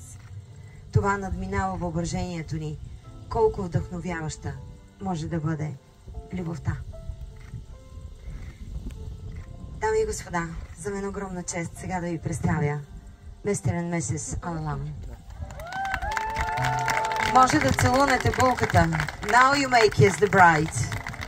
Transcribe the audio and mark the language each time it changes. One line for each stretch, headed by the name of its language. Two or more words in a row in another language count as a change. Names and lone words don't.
Bulgarian: Това надминава въображението ни, колко вдъхновяваща може да бъде любовта. Дами и господа, за мен огромна чест сега да ви представя Mr.
English: and Mrs. Allam.
Bulgarian: Може да целунете булката.
English: Now you may kiss the bride.